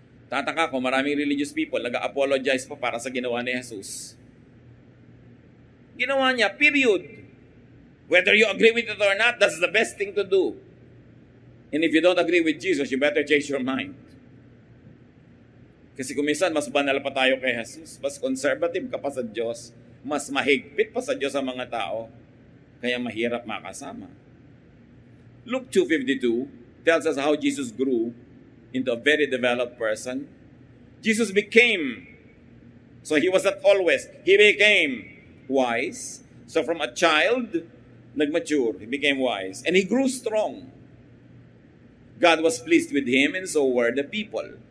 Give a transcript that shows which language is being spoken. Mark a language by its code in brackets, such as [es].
[tl] Tataka ko, maraming religious people nag-apologize pa para sa ginawa ni Jesus. Ginawa niya, period. [en] Whether you agree with it or not, that's the best thing to do. And if you don't agree with Jesus, you better change your mind. [tl] Kasi kung minsan, mas banal pa tayo kay Jesus, mas conservative ka pa sa Diyos, mas mahigpit pa sa Diyos ang mga tao, kaya mahirap makasama. [en] Luke 2:52 tells us how Jesus grew into a very developed person. Jesus became, so he was not always, he became wise. So from a child, nagmature, he became wise. And he grew strong. God was pleased with him and so were the people.